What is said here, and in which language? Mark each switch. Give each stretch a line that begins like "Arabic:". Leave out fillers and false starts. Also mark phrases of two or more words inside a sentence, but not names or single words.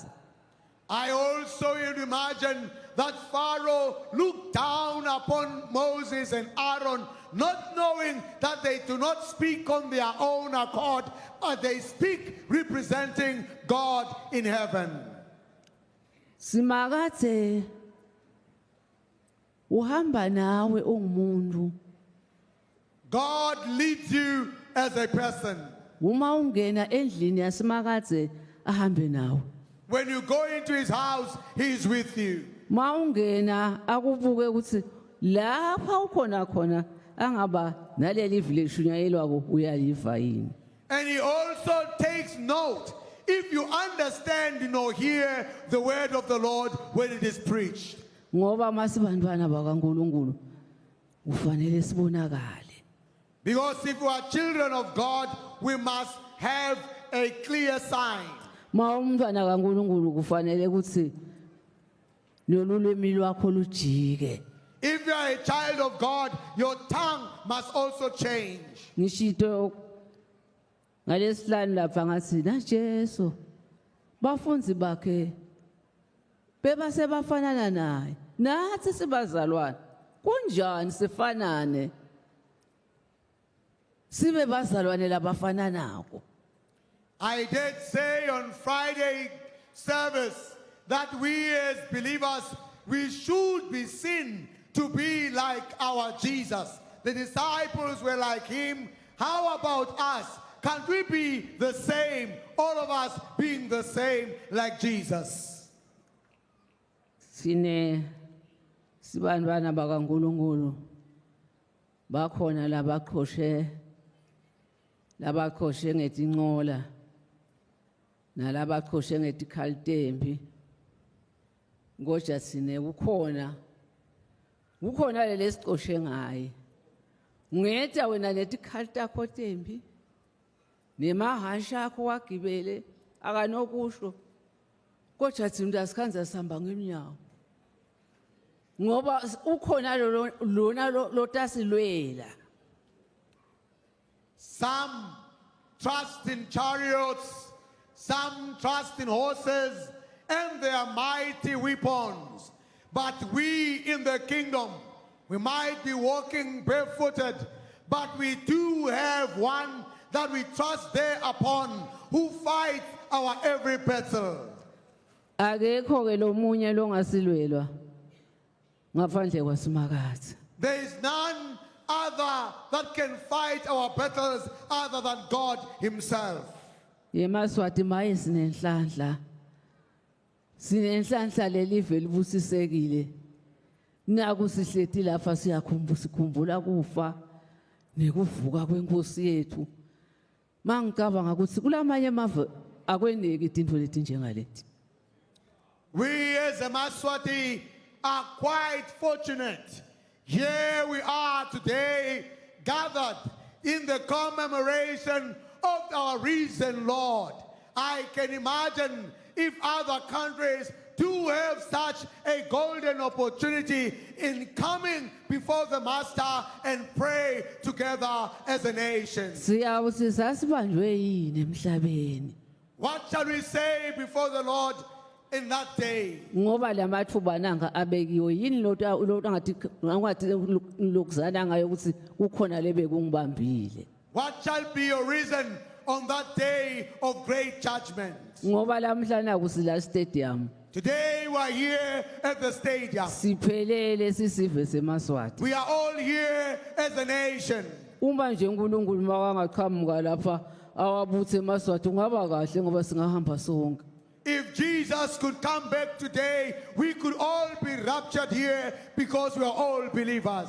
English: I also imagine that Pharaoh looked down upon Moses and Aaron, not knowing that they do not speak on their own accord, but they speak representing God in heaven.
Swati: Simakatse uhamba nawe ungumuntu.
English: God leads you as a person.
Swati: Uma ungena endlini yasemakatse ahambe nawe.
English: When you go into his house, he is with you.
Swati: Ma ungena akubuke ukuthi lapha ukhona khona angaba naleli village unyayelwako uyaliva yini.
English: And he also takes note if you understand, hear the word of the Lord when it is preached.
Swati: Ngoba masibantwana bakaNkulunkulu ufanele sibonakale.
English: Because if we are children of God, we must have a clear sign.
Swati: Ma umntwana kaNkulunkulu kufanele ukuthi nolulimi lwakho lujike.
English: If you are a child of God, your tongue must also change.
Swati: Ngishito ngalesihlanu lapha ngathi na Jesu bafunzi bakhe beba sebafanana naye nathi sibazalwane kunjani sifanane sibe bazalwane labafananako.
English: I did say on Friday service that we as believers, we should be seen to be like our Jesus. The disciples were like him. How about us? Can't we be the same? All of us being the same like Jesus.
Swati: Sine sibantwana bakaNkulunkulu bakhona labakhoshe ngetinqola nalabakhoshe ngetikhaltembi. Ngoja sine kukhona lesiqoshe ngaye. Ngeta wena netikhalta takho tembi nemahasha akho wagibele akanokusho kodwa thina asikhanza sihamba ngemnyawo ngoba ukhona lona lotasilwela.
English: Some trust in chariots, some trust in horses and their mighty weapons. But we in the kingdom, we might be walking barefooted, but we do have one that we trust thereupon, who fights our every battle.
Swati: Akekho ke lomunye longasilwelwa ngaphandle kwasemakatsi.
English: There is none other that can fight our battles other than God himself.
Swati: YeMaswati maye sinenhlanhla lelive libusisekile. Naku sihlethi lapha sikhumbula kufa nekuvuka kwenkosi yethu. Mangicabanga ukuthi kulamanye amave akweneki izinto leti njengaleti.
English: We as a Maswati are quite fortunate. Here we are today gathered in the commemoration of our risen Lord. I can imagine if other countries do have such a golden opportunity in coming before the Master and pray together as a nation. What shall we say before the Lord in that day?
Swati: Ngoba lamathuba nanga abekiwe yini lo ngathi lokuzana ngayo ukuthi kukhona lebe kungibambile.
English: What shall be your reason on that day of great judgment?
Swati: Ngoba lamhlanje kusila stadium.
English: Today we are here at the stadium.
Swati: siphelele sisive semaswati.
English: We are all here as a nation.
Swati: Uma nje uNkulunkulu makangaqhamuka lapha awabuthe emaswati ungaba kahle ngoba singahamba sonke.
English: If Jesus could come back today, we could all be raptured here because we are all believers.